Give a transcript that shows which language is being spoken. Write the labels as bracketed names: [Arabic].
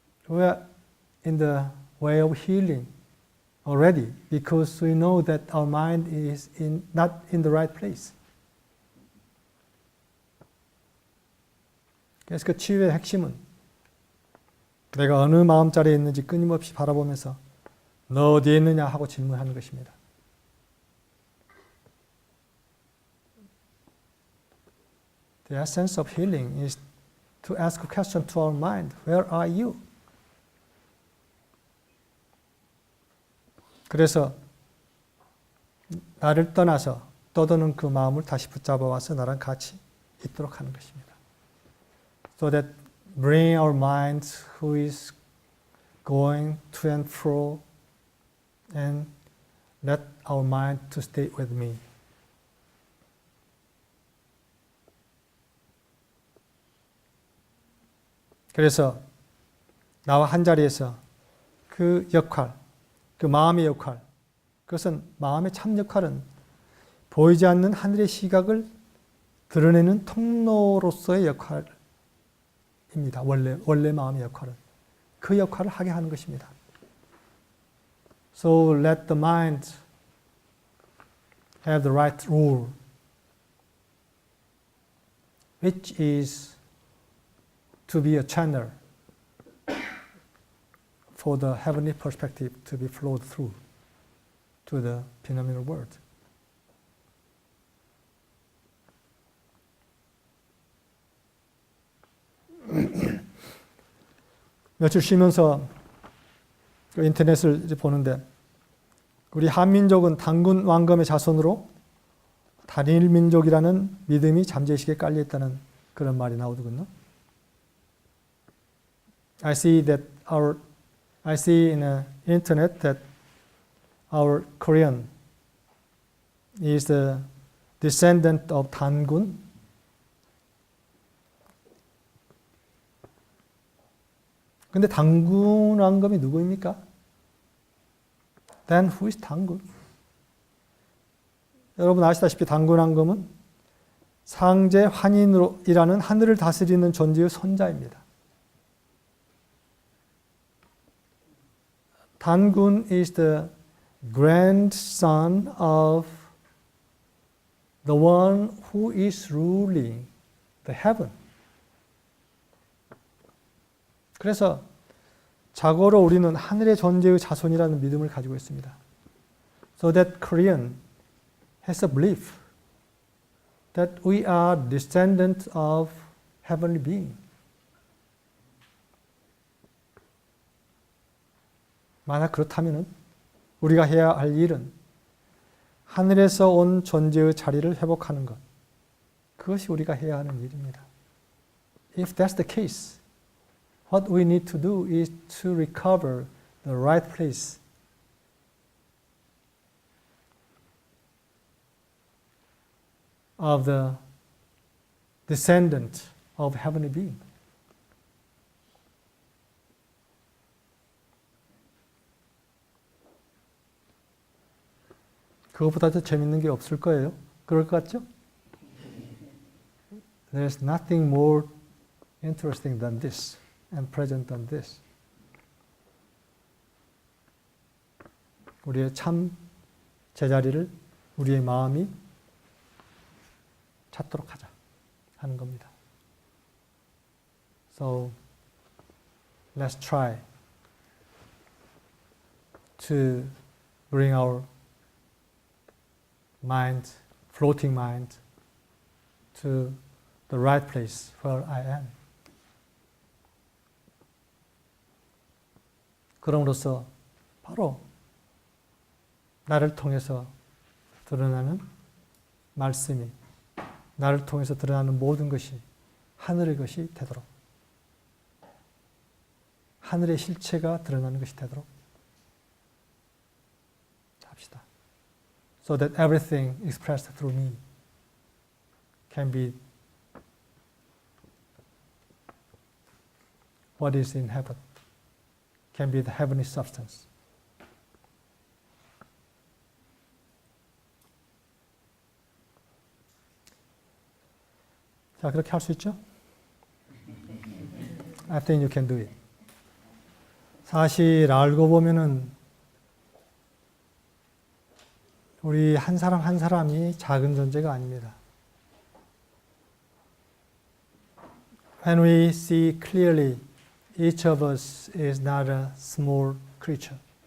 [English] We are in the way of healing already because we know that our mind is not in the right place. [Korean] 그래서 그 치유의 핵심은 내가 어느 마음자리에 있는지 끊임없이 바라보면서 너 어디에 있느냐 하고 질문하는 것입니다. [English] The essence of healing is to ask a question to our mind. Where are you? [Korean] 그래서 나를 떠나서 떠도는 그 마음을 다시 붙잡아 와서 나랑 같이 있도록 하는 것입니다. [English] So that bring our mind who is going to and fro and let our mind to stay with me. [Korean] 그래서 나와 한 자리에서 그 역할, 그 마음의 역할, 그것은 마음의 참 역할은 보이지 않는 하늘의 시각을 드러내는 통로로서의 역할입니다. 원래 마음의 역할은. 그 역할을 하게 하는 것입니다. [English] So let the mind have the right rule, which is to be a channel for the heavenly perspective to be flowed through to the phenomenal world. [Korean] 며칠 쉬면서 그 인터넷을 이제 보는데 우리 한민족은 단군 왕검의 자손으로 단일 민족이라는 믿음이 잠재의식에 깔려 있다는 그런 말이 나오더군요. [English] I see in the internet that our Korean is the descendant of 단군. [Korean] 근데 단군 왕검이 누구입니까? [English] Then who is 단군? [Korean] 여러분 아시다시피 단군 왕검은 상제 환인이라는 하늘을 다스리는 존재의 손자입니다. [English] 단군 is the grandson of the one who is ruling the heaven. [Korean] 그래서 자고로 우리는 하늘의 존재의 자손이라는 믿음을 가지고 있습니다. [English] So that Korean has a belief that we are descendants of heavenly being. [Korean] 만약 그렇다면 우리가 해야 할 일은 하늘에서 온 존재의 자리를 회복하는 것. 그것이 우리가 해야 하는 일입니다. [English] If that's the case, what we need to do is to recover the right place. Of the descendant of heavenly being. [Korean] 그것보다 더 재밌는 게 없을 거예요. 그럴 것 같죠? [English] There's nothing more interesting than this and present than this. [Korean] 우리의 참 제자리를 우리의 마음이 찾도록 하자 하는 겁니다. [English] So let's try to bring our mind, floating mind, to the right place where I am. [Korean] 그럼으로써 바로 나를 통해서 드러나는 말씀이, 나를 통해서 드러나는 모든 것이 하늘의 것이 되도록, 하늘의 실체가 드러나는 것이 되도록 합시다. [English] So that everything expressed through me can be what is in heaven, can be the heavenly substance. [Korean] 자, 그렇게 할 수 있죠? [English] I think you can do it. [Korean] 사실 알고 보면은 우리 한 사람 한 사람이 작은 존재가 아닙니다. [English] When we see clearly, each of us is not a small creature.